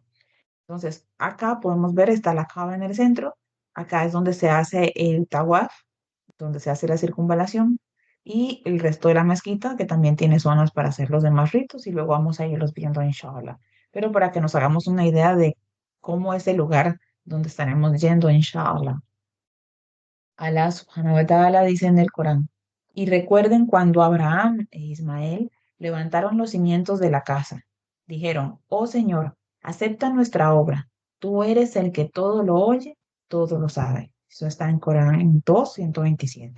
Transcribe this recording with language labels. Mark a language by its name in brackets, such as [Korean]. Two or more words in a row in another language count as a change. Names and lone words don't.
[Spanish] Entonces, acá podemos ver, está la Kaaba en el centro, acá es donde se hace el tawaf, donde se hace la circunvalación, y el resto de la mezquita, que también tiene zonas para hacer los demás ritos, y luego vamos a irlos viendo, inshallah. Pero para que nos hagamos una idea de cómo es el lugar donde estaremos yendo, inshallah. [Arabic] الله سبحانه وتعالى [Spanish] dice en el Corán, y recuerden cuando Abraham e Ismael levantaron los cimientos de la casa. Dijeron, oh Señor, acepta nuestra obra. Tú eres el que todo lo oye, todo lo sabe. Eso está en Corán en 2:127.